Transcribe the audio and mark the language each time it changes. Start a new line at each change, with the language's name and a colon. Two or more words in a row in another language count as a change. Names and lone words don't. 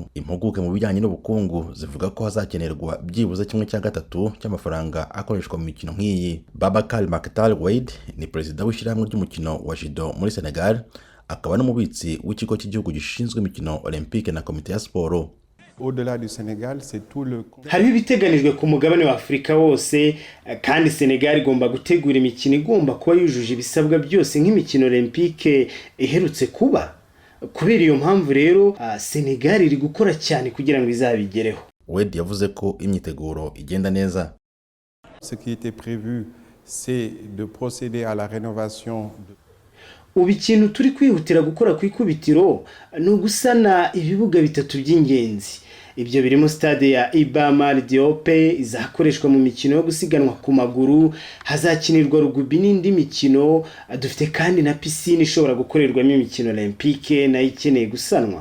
Kinyarwanda: Impuguke mu bijyanye n'ubukungu zivuga ko hazakenerwa byibuze 1/3 cy'amafaranga akoreshwa mu mikino nk'iyi. Babacar Maktar Wade ni perezida w'ishyirahamwe ry'umukino wa judo muri Senegal, akaba n'umubitsi w'ikigo cy'igihugu gishinzwe imikino Olympique na komite ya siporo.
French: Au-delà du Sénégal, c'est tout le...
Kinyarwanda: Hariho ibiteganijwe ku mugabane wa Afurika wose, kandi Senegal igomba gutegura imikino igomba kuba yujuje ibisabwa byose nk'imikino Olympique iherutse kuba. Kubera iyo mpamvu rero Senegal iri gukora cyane kugira ngo izabigereho. Wade yavuze ko imyiteguro igenda neza.
French: Ce qui était prévu, c'est de procéder à la rénovation de...
Kinyarwanda: Ubu ikintu turi kwihutira gukora ku ikubitiro ni ugusana ibibuga bitatu by'ingenzi. Ibyo birimo stade ya Iba Mar Diop izakoreshwa mu mikino yo gusiganwa ku maguru, hazakinirwa rugby n'indi mikino. Dufite kandi na piscine ishobora gukorerwamo imikino Olympique nayo ikeneye gusanwa.